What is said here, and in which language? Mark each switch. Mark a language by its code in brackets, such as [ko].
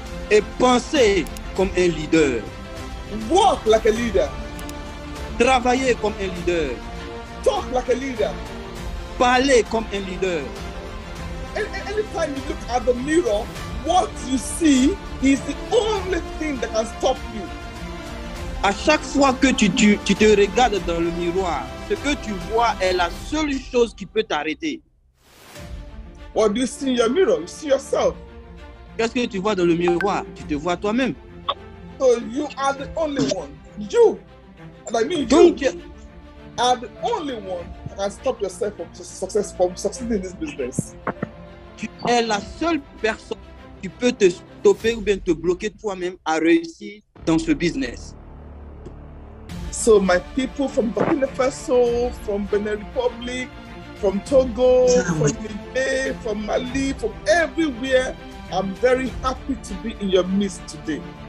[fr] Et penser comme un leader. [en] Walk like a leader. [fr] Travailler comme un leader. [en] Talk like a leader. [fr] Parler comme un leader. [en] Anytime you look at the mirror, what you see is the only thing that can stop you. [fr] À chaque fois que tu te regardes dans le miroir, ce que tu vois est la seule chose qui peut t'arrêter. [en] What do you see in your mirror? You see yourself. [fr] Qu'est-ce que tu vois dans le miroir? Tu te vois toi-même. [en] So you are the only one. You, and I mean [fr] Donc, [en] you, are the only one that can stop yourself from succeeding in this business. [fr] tu es la seule personne qui peut te stopper ou bien te bloquer toi-même à réussir dans ce business. [en] So my people from Burkina Faso, from Benin Republic, from Togo, from Niger, from Mali, from everywhere, I'm very happy to be in your midst today.